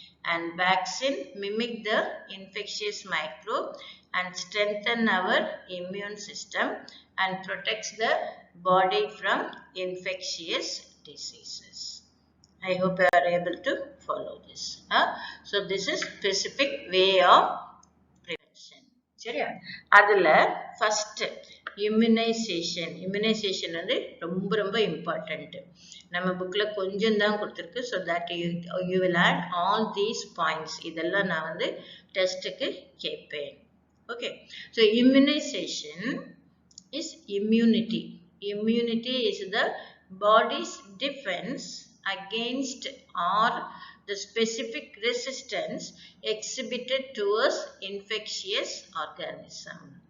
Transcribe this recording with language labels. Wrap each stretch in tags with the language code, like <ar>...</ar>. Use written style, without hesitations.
<en>And vaccine mimic the infectious microbe and strengthen our immune system and protects the body from infectious diseases. I hope you are able to follow this. So this is specific way of prevention.</en> <ta>சரியா? அதுல</ta> <en>first immunization</en> <ta>வந்து ரொம்ப important. நம்ம bookல கொஞ்சம் தான் கொடுத்திருக்கு.</ta> <en>So that you will add all these points.</en> <ta>இதெல்லாம் நான் வந்து டெஸ்ட்டுக்கு கேட்பேன்.</ta> <en>Okay. So immunization is immunity. Immunity is the body's defense against or the specific resistance exhibited towards infectious organism.</en>